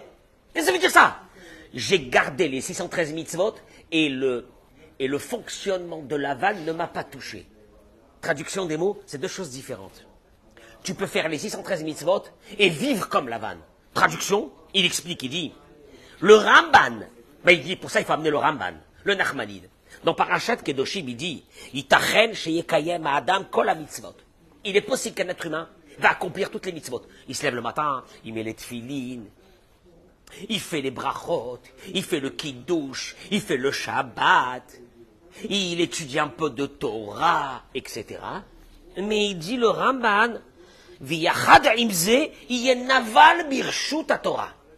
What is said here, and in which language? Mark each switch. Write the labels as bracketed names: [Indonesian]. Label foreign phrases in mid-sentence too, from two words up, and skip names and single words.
[French] Qu'est-ce que ça veut dire ça? J'ai gardé les 613 mitzvot et le fonctionnement de Lavan ne m'a pas touché. Traduction des mots, c'est deux choses différentes. Tu peux faire les 613 mitzvot et vivre comme Lavan. Traduction, il explique, il dit, le Ramban, il dit, pour ça il faut amener le Ramban, le Nachmanide. Dans Parashat Kedoshim, il dit, [Hebrew] איתכן שיקיים אדם כל מצוות. [French] Il est possible qu'un être humain va accomplir toutes les mitzvot. Il se lève le matin, il met les tefillin, il fait les brachot, il fait le kiddush, il fait le Shabbat, il étudie un peu de Torah, etc. Mais il dit le Ramban, [Hebrew] ויחד עם זה נבל ברשות תורה.